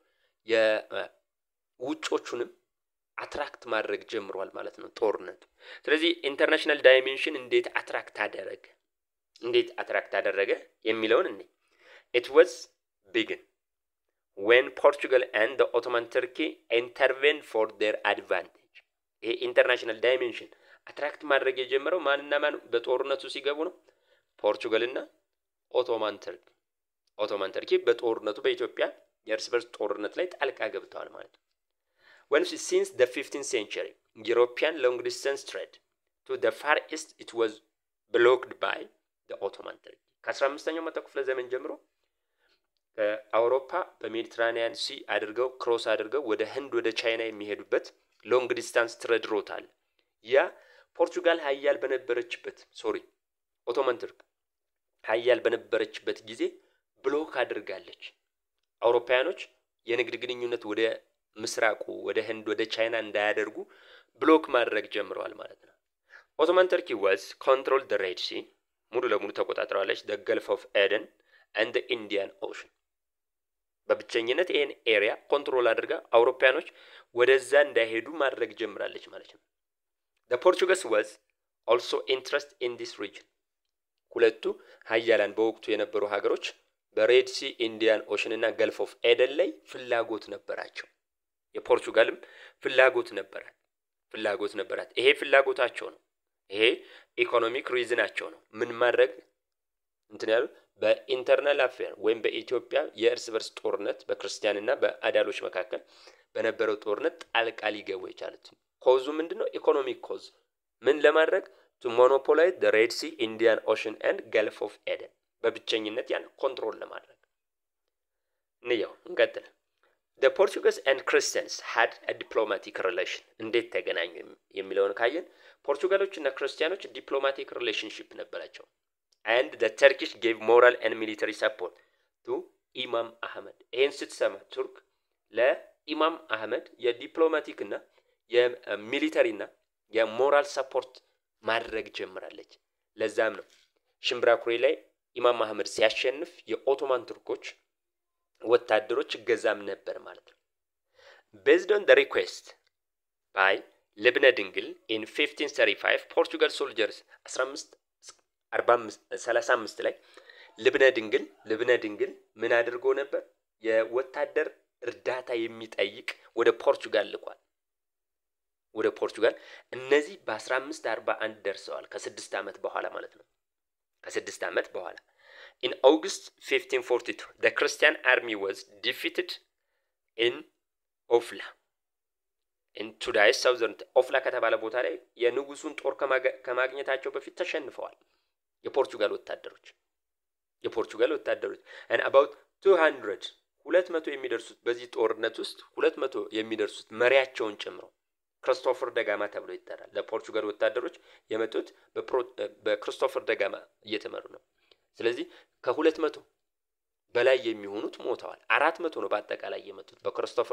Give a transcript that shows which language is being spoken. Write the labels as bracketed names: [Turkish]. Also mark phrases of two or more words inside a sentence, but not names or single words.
[Amharic] የውጮቹንም አትራክት ማድረግ ጀምሯል ማለት ነው ጦርነቱ ስለዚህ [English] international dimension [Amharic] እንዴት አትራክት አደረገ የሚለውን እንዴ [English] it was begin when Portugal and the Ottoman Turkey intervened for their advantage ይሄ international dimension attract [Amharic] ማድረግ የጀመረው ማንና ማን በጦርነቱ ሲገቡ ነው ፖርቹጋልና ኦቶማን ተርኪ በጦርነቱ በኢትዮጵያ የእርስ በርስ ጦርነት ላይ ጣልቃ ገብተዋል ማለት ነው [English] when since the 15th century European long distance trade to the far east it was blocked by the Ottoman Turkey [Amharic] ከ15ኛው መቶ ክፍለ ዘመን ጀምሮ ከአውሮፓ በሜዲትራኒያን ሲ አድርገው ክሮስ አድርገው ወደ ህንድ ወደ ቻይና የሚሄዱበት [English] long distance trade route [Amharic] አለ ያ ፖርቹጋል ኃያል በነበረችበት ኦቶማን ተርክ ኃያል በነበረችበት ጊዜ ብሎክ አድርጋለች አውሮፓያኖች የንግድ ግንኙነት ወደ ምስራቁ ወደ ህንድ ወደ ቻይና እንዳያደርጉ ብሎክ ማድረግ ጀምረዋል ማለት ነው ኦቶማን ተርኪ [English] was controlled the Red Sea [Amharic] ሙሉ ለሙሉ ተቆጣጥራለች [English] the Gulf of Aden and the Indian Ocean [Amharic] በብቸኝነት ይሄን [English] area control [Amharic] አድርጋ አውሮፓያኖች ወደዛ እንዳይሄዱ ማድረግ ጀምራለች ማለት ነው [English] the Portuguese was also interested in this region [Amharic] ሁለቱ ኃያላን በወቅቱ የነበሩ ሀገሮች በሬድ ሲ ኢንዲያን ኦሽን እና ገልፍ ኦፍ ኤደን ላይ ፍላጎት ነበራቸው የፖርቹጋልም ፍላጎት ነበራት ይሄ ፍላጎታቸው ነው ይሄ ኢኮኖሚክ ሪዝናቸው ነው ምን ማድረግ ያሉ በኢንተርናል አፌር ወይም በኢትዮጵያ የእርስ በርስ ጦርነት በክርስቲያንና በአዳሎች መካከል በነበረው ጦርነት ጣልቃ ሊገቡ የቻሉት ኮዙ ምንድነው [English] economic cause [Amharic] ምን ለማድረግ [English] to monopolize the Red Sea, Indian Ocean and Gulf of Aden [Amharic] በብቸኝነት ያን ኮንትሮል ለማድረግ ነው እንቀጥል [English] the Portuguese and Christians had a diplomatic relation [Amharic] እንዴት ተገናኙ የሚለውን ካየን ፖርቹጋሎችና ክርስቲያኖች [English] diplomatic relationship ነበራቸው and the Turkish gave moral and military support to Imam Ahmed ይሄን [Amharic] ስትሰማ ቱርክ ለኢማም አህመድ የዲፕሎማቲክና የሚሊተሪና የሞራል ሰፖርት ማድረግ ጀምራለች ለዛም ነው ሽምብራኩሬ ላይ ኢማም መሐመድ ሲያሸንፍ የኦቶማን ቱርኮች ወታደሮች ገዛም ነበር ማለት ነው። [English] based on the request by [Amharic] ልብነ ድንግል [English] in 1535 ፖርቹጋል soldiers [Amharic] 1535 ላይ ልብነ ድንግል ምን አድርጎ ነበር? የወታደር እርዳታ የሚጠይቅ ወደ ፖርቹጋል ልኳል። ወደ ፖርቹጋል እነዚህ በ1541 ደርሰዋል። ከ6 ዓመት በኋላ ማለት ነው። ከ6 ዓመት በኋላ [English] in August 1542 the Christian army was defeated in Ofla in today's southern [Amharic] ኦፍላ ከተባለ ቦታ ላይ የንጉሱን ጦር ከማግኘታቸው በፊት ተሸንፈዋል የፖርቹጋል ወታደሮች [English] and about 200 [Amharic] የሚደርሱት በዚህ ጦርነት ውስጥ 200 የሚደርሱት መሪያቸውን ጨምሮ ክርስቶፈር ደጋማ ተብሎ ይጠራል። ለፖርቹጋል ወታደሮች የመጡት በክርስቶፈር ደጋማ እየተመሩ ነው። ስለዚህ ከ200 በላይ የሚሆኑት ሞተዋል። 400 ነው በአጠቃላይ የመጡት በክርስቶፈር